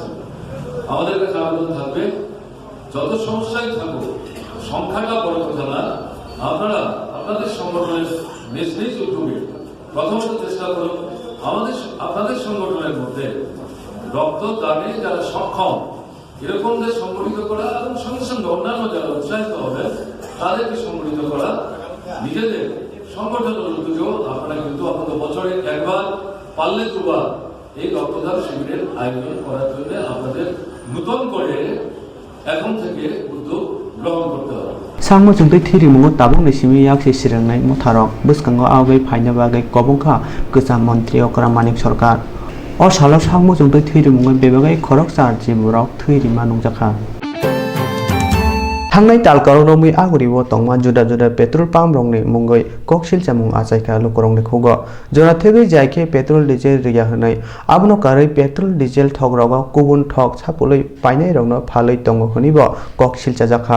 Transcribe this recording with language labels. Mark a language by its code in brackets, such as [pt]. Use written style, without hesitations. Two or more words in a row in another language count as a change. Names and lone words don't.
[bn] আমাদের কাছে আবেদন থাকবে, যত সমস্যাই থাকুক সংখ্যাটা বড় কথা না, আপনারা আপনাদের সংগঠনের নিজ নিজ উদ্যোগে প্রথমত চেষ্টা করুন আপনাদের সংগঠনের মধ্যে রক্তদানে যারা সক্ষম এরকমদের সংগঠিত করা এবং সঙ্গে সঙ্গে অন্যান্য যারা উৎসাহিত হবে তাদেরকে সংগঠিত করা। নিজেদের সংগঠনের উদ্যোগেও আপনারা কিন্তু আপনাদের বছরে একবার পারলে দুবার এই রক্তদান শিবিরের আয়োজন করার জন্য আপনাদের নতুন করে এখন থেকে উদ্যোগ গ্রহণ করতে হবে। [trp] Sangmo jungtui thiri mungo tabung ni simi yakse sirangnai motharok bwskango awgai phaina bagui kobongkha Kwcham Montri Okra Manik Sarkar. O salo sangmo jungtui thiri mungo bebagai khorok char jiborok thiri manungjakha. Thangnai talkaro romui aguribo tongma juda juda petrol pump rongni mungoi koksil chamung achaika lukorongni khugo jora thegui jaike petrol diesel riya hwnai abono karai petrol diesel thokrogo kubun thok sapului painai rongno phalui tongo honibo koksil chajakha.